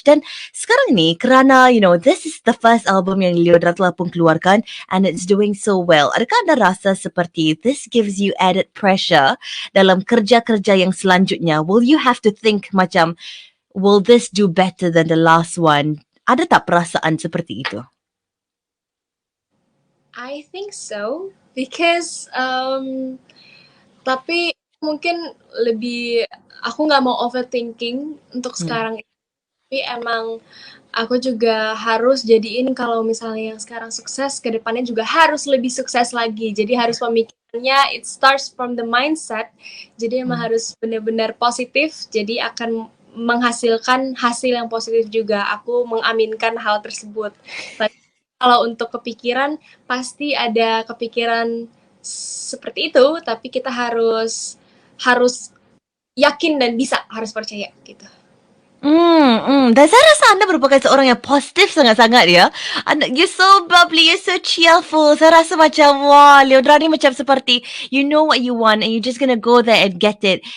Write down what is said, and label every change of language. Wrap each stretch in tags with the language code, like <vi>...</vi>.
<ms>Dan sekarang ni, kerana,</ms> <en>this is the first album</en> <ms>yang Leodra telah pun keluarkan</ms> <en>and it's doing so well.</en> <ms>Adakah anda rasa seperti</ms> <en>this gives you added pressure</en> <ms>dalam kerja-kerja yang selanjutnya?</ms> <en>Will you have to think macam, will this do better than the last one?</en> <ms>Ada tak perasaan seperti itu?</ms> <en>I think so because</en> <id>tapi mungkin lebih aku nggak mau overthinking untuk sekarang. Tapi emang aku juga harus jadiin kalau misalnya yang sekarang sukses, ke depannya juga harus lebih sukses lagi. Jadi harus pemikirannya,</id> <en>it starts from the mindset.</en> <id>Jadi emang harus benar-benar positif. Jadi akan menghasilkan hasil yang positif juga. Aku mengaminkan hal tersebut. Tapi kalau untuk kepikiran, pasti ada kepikiran seperti itu. Tapi kita harus yakin dan bisa, harus percaya gitu.</id> <ms>Dan saya rasa anda merupakan seorang yang positif sangat-sangat ya.</ms> <en>You're so bubbly, you're so cheerful.</en> <ms>Saya rasa macam, wah, Leodra ni macam seperti,</ms> <en>you know what you want and you're just gonna go there and get it.</en>